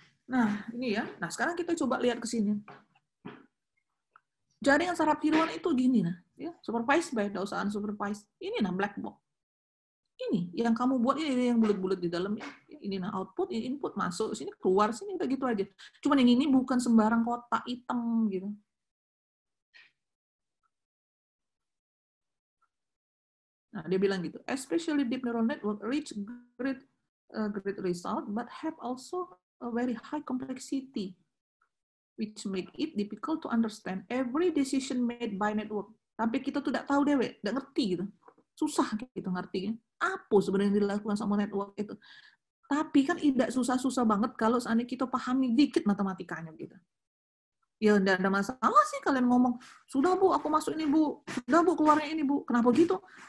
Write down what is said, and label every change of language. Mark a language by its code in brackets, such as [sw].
[id] Nah, ini ya. Nah, sekarang kita coba lihat ke sini. Jaringan saraf tiruan itu gini nah, ya, supervised by, tidak usah unsupervised. Ini nah black box. Ini yang kamu buat, ini yang bulat-bulat di dalamnya. Ini nah output, ini input, masuk sini, keluar sini, udah gitu aja. Cuman yang ini bukan sembarang kotak hitam gitu. Nah, dia bilang gitu, [en] especially deep neural network reach great result, but have also a very high complexity, which make it difficult to understand every decision made by network. [id] Tapi kita tuh tidak tahu dewe, tidak ngerti gitu. Susah gitu ngertinya. Apa sebenarnya yang dilakukan sama network itu. Tapi kan tidak susah-susah banget kalau seandainya kita pahami dikit matematikanya gitu. Ya tidak ada masalah sih kalian ngomong, sudah Bu, aku masuk ini Bu, sudah Bu, keluarnya ini Bu. Kenapa gitu?